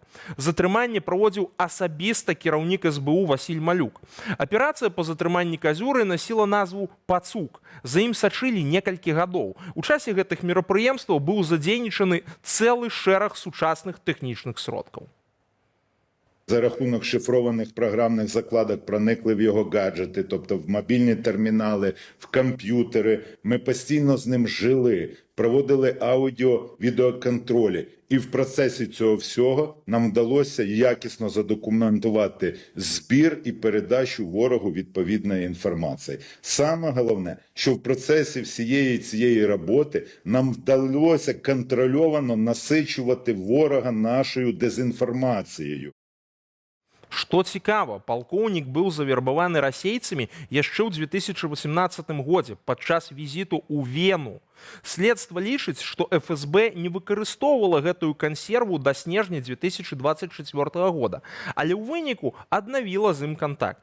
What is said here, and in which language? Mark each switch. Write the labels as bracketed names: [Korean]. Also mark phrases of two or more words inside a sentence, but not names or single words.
[Belarusian] Затрыманне праводзіў асабіста кіраўнік СБУ Васіль Малюк. Аперацыя па затрыманні Казюры насіла назву «Пацук». За ім сачылі некалькі гадоў. У часе гэтых мерапрыемстваў быў задзейнічаны цэлы шэраг сучасных тэхнічных сродкаў. [Ukrainian] За рахунок шифрованих програмних закладок проникли в його гаджети, тобто в мобільні термінали, в комп'ютери. Ми постійно з ним жили, проводили аудіо-відеоконтролі. І в процесі цього всього нам вдалося якісно задокументувати збір і передачу ворогу відповідної інформації. Саме головне, що в процесі всієї цієї роботи нам вдалося контрольовано насичувати ворога нашою дезінформацією. [Belarusian] Што цікава, палкоўнік быў завербаваны расейцамі яшчэ ў 2018 годзе падчас візіту ў Вену. Следства лічыць, што ФСБ не выкарыстоўвала гэтую кансерву да снежня 2024 года, але ў выніку аднавіла з ім кантакт.